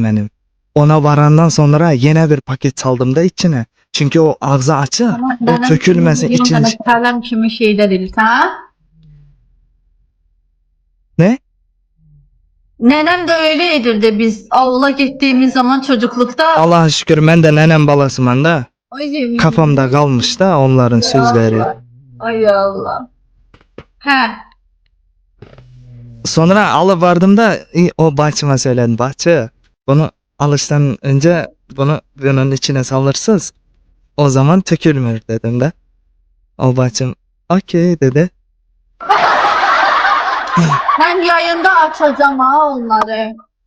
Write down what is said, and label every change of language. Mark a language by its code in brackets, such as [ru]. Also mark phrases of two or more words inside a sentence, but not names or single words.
[tr] Ona varandan sonra yine bir paket saldım da içine. Çünkü o ağzı açıq, Tamam, o tökülməsin ikinci. Kalem kimi şeyler değil, ha? Ne? Nenem de öyle edirdi biz avula gittiğimiz zaman çocuklukta. [az] Allah'a şükür mən də nənəm balasıyam da. Ay, Kafamda qalmış da onların sözləri. Ay Allah. He. [tr] Sonra alıp vardım da o bacıma söyledim. Bacı bunu alıştan önce bunun içine salırsınız. O zaman tökülmür dedim de. O bacım okey dedi. Ben yayında açacağım ha onları.